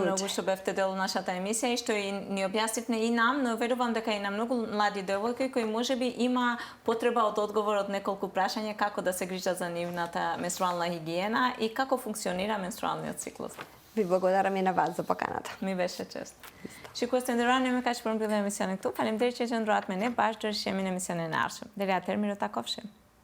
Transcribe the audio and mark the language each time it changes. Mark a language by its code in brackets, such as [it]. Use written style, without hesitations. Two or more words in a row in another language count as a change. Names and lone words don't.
[mk] Многу што бевте дел од нашата емисија и што и ни објаснивте и нам, но верувам дека и на многу млади девојки кои можеби има потреба од одговор од неколку прашања како да се грижат за нивната менструална хигиена и како функционира менструалниот циклус. Ви благодарам и на вас за поканата. Ми беше чест. [sq] Shikues të nderuar, ne më kaq për mbyllim emisionin këtu. Faleminderit që qëndruat me ne bashkë deri në emisione në ardhshëm. Deri atëherë, mirë takofshim.